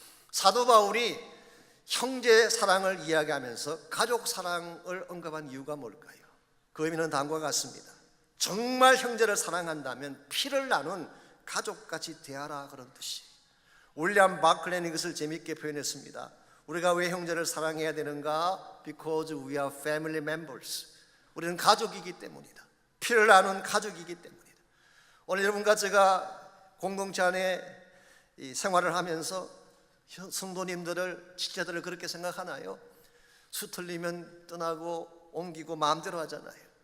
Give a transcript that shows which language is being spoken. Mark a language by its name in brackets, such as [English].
[Korean] 사도 바울이 형제 사랑을 이야기하면서 가족 사랑을 언급한 이유가 뭘까요? 그 의미는 다음과 같습니다. 정말 형제를 사랑한다면 피를 나눈 가족같이 대하라, 그런 뜻이에요. 윌리엄 바클레는 이것을 재미있게 표현했습니다. 우리가 왜 형제를 사랑해야 되는가? [English] Because we are family members. [Korean] 우리는 가족이기 때문이다. 피를 나눈 가족이기 때문이다. 오늘 여러분과 제가 공동체 안에 생활을 하면서 성도님들을, 지체들을 그렇게 생각하나요? 수 틀리면 떠나고 옮기고 마음대로 하잖아요.